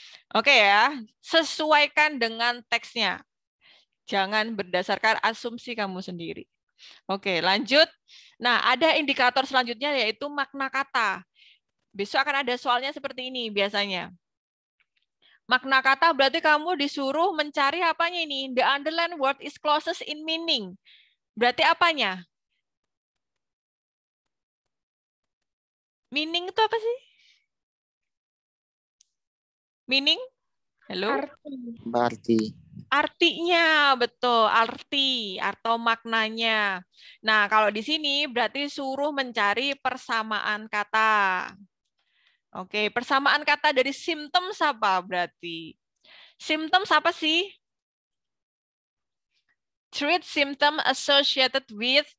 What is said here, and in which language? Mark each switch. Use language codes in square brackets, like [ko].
[id] Oke ya, sesuaikan dengan teksnya. Jangan berdasarkan asumsi kamu sendiri. Oke, lanjut. Nah, ada indikator selanjutnya yaitu makna kata. Besok akan ada soalnya seperti ini biasanya. Makna kata berarti kamu disuruh mencari apanya ini? [en] The underlined word is closest in meaning. [id] Berarti apanya? Meaning itu apa sih? Meaning? Halo? Arti. Artinya, betul. Arti atau maknanya. Nah, kalau di sini berarti suruh mencari persamaan kata. Oke, persamaan kata dari symptoms apa berarti? Symptoms apa sih? [en] Treat symptom associated with.